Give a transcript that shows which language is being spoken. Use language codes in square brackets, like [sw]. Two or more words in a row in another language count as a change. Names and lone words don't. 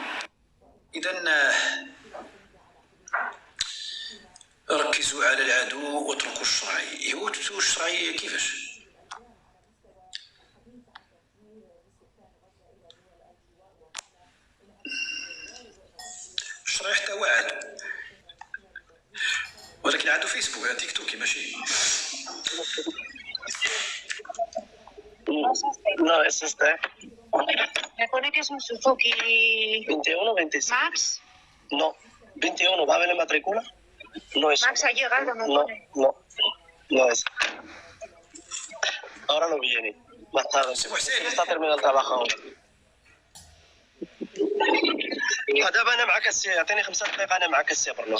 [ar] إذا ركزوا على العدو واتركوا الشرعي. هو الشرعي كيفاش؟ الشرعي حتى هو عدو، ولكن عدو فيسبوك تيك توكي ماشي. [es] No, es este. Me pone que es un Suzuki 21 o 26. Max. No, 21. ¿Va a ver la matrícula? No es. Max ha llegado, me No, pone. no es. Ahora no viene. Más tarde. Está terminando el trabajo ahora. [ar] دابا انا معك السي، عطيني 5 دقائق انا معك السي برنامج.